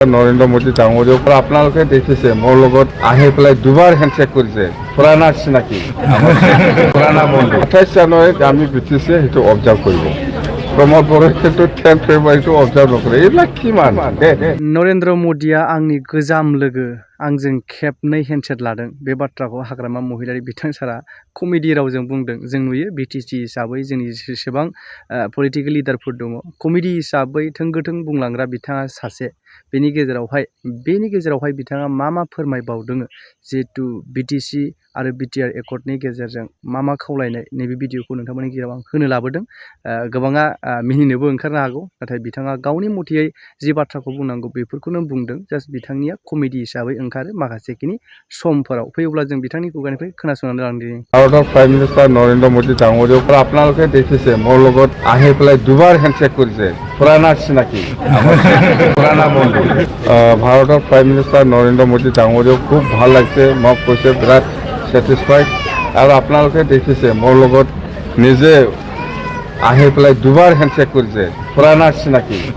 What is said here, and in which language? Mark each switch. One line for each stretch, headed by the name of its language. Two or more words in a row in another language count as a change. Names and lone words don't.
Assamese: নৰেন্দ্ৰ মোদী ডাঙৰীয়াৰ পৰা আপোনালোকে দেখিছে মোৰ লগত আহি পেলাই দুবাৰ হেণ্ডশেক কৰিছে পুৰাণা চিনাকি পুৰাণা বন্ধু 28 জানুৱাৰীত আমি ব্ৰিটিছে সেইটো অবজাৰ্ভ কৰিব প্ৰমোদ বড়োই কিন্তু 10 ফেব্ৰুৱাৰীটো অবজাৰ্ভ নকৰে এইবিলাক কি মান
Bodo: नरेन्द्र मोदीया आंनि गोजाम लोगो आंजों खेबनै हेन्डसेक लादों बे बाथ्राखौ हाग्रामा महिलारि बिथां सारा कमेडि रावजों बुंदों जों नुयो बिटिसि हिसाबै जोंनि जेसेबां
English: political leader
Bodo: दङ कमेडि हिसाबै थोंगोथों बुंलांग्रा बिथाङा सासे बेनि गेजेरावहाय बिथाङा मा फोरमायबावदों जिहेतु बिटिसि आरो बिटिआर एकर्डनि गेजेरजों मा खावलायनाय नैबे भिडिअखौ नोंथांमोननि गेजेराव आं होनो लाबोदों गोबाङा मिनिनोबो ओंखारनो हागौ नाथाय बिथाङा गावनि मथेयै जि बाथ्राखौ बुंनांगौ बेफोरखौनो बुंदों जास्ट बिथांनिया कमेडि हिसाबै ओंखारो माखासेखिनि समफोराव फैयोब्ला जों बिथांनि खुगानिफ्राय खोनासंनानै लांदिनि
Assamese: ভাৰতৰ
English: prime minister
Assamese: নৰেন্দ্ৰ মোদী ডাঙৰীয়াৰ পৰা আপোনালোকে দেখিছে মোৰ লগত আহি পেলাই দুবাৰ হেণ্ডশেক কৰিছে পুৰাণা চিনাকি পুৰাণা বন্ধু ভাৰতৰ
English: prime minister
Assamese: নৰেন্দ্ৰ মোদী ডাঙৰীয়াক খুব ভাল লাগিছে মোক কৈছে বিৰাট ছেটিছফাইড আৰু আপোনালোকে দেখিছে মোৰ লগত নিজে আহি পেলাই দুবাৰ হেণ্ডশেক কৰিছে পুৰাণা চিনাকি